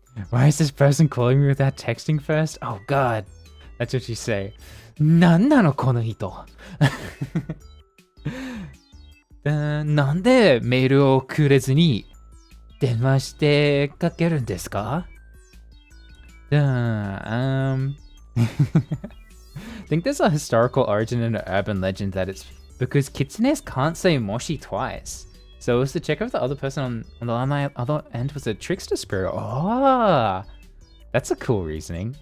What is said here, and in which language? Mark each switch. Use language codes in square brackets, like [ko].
[en] Why is this person calling me without texting first? Oh god, that's what you say. [ja] Nannano kono hito. なんでメールをくれずに電話してかけるんですか? [en] I think there's a historical origin in an urban legend that it's because kitsunes can't say moshi twice. So it was to check if the other person on the other end was a trickster spirit. Oh, that's a cool reasoning.